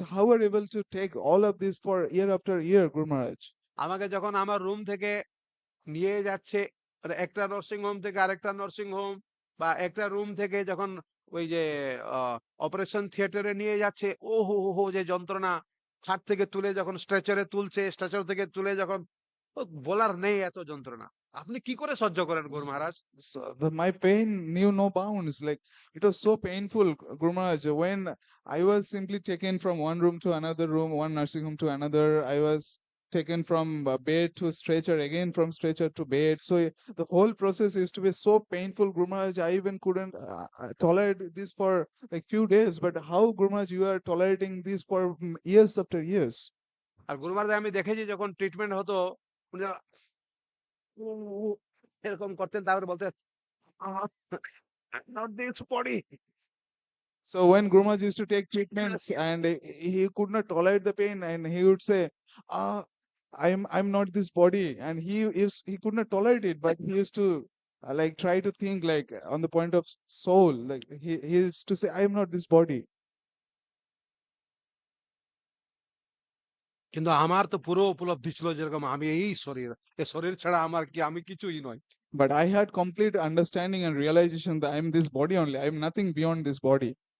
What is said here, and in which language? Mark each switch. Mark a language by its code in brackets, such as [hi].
[en] How are you able to take all of this for year after year, Guru Maharaj? [bn] আমাকে যখন আমার room থেকে নিয়ে যাচ্ছে, মানে একটা নার্সিং হোম থেকে আরেকটা নার্সিং হোম, বা একটা রুম থেকে যখন ওই যে অপারেশন থিয়েটারে নিয়ে যাচ্ছে, ও হো হো হো যে যন্ত্রণা, খাট থেকে তুলে যখন স্ট্রেচারে তুলছে, স্ট্রেচার থেকে তুলে যখন, ও বলার নেই এত যন্ত্রণা। আপনি কি করে সহ্য করেন গুরু মহারাজ? [en] My pain knew no bounds. Like, it was so painful, Guru Maharaj. When I was simply taken from one room to another room, one nursing home to another, I was taken from bed to stretcher, again from stretcher to bed. So the whole process used to be so painful, Guru Maharaj. I even couldn't tolerate this for like few days. But how, Guru Maharaj, you are tolerating this for years after years? [bn] আর গুরু মহারাজ আমি দেখেছি যখন treatment হতো, উনি উ উ এরকম করতেন, তারপরে বলতেন [en] Not this body. So when Guru Maharaj used to take treatments and he could not tolerate the pain, and he would say, "Ah, I'm not this body," and he could not tolerate it, but he used to like try to think like on the point of soul, like he used to say, "I am not this body." [bn] কিন্তু আমার তো পুরো উপলব্ধি ছিল যেরকম আমি এই শরীর, এই শরীর ছাড়া আমার কি, আমি কিছুই নয়। [en] But I had complete understanding and realization that I'm this body only. I'm nothing beyond this body.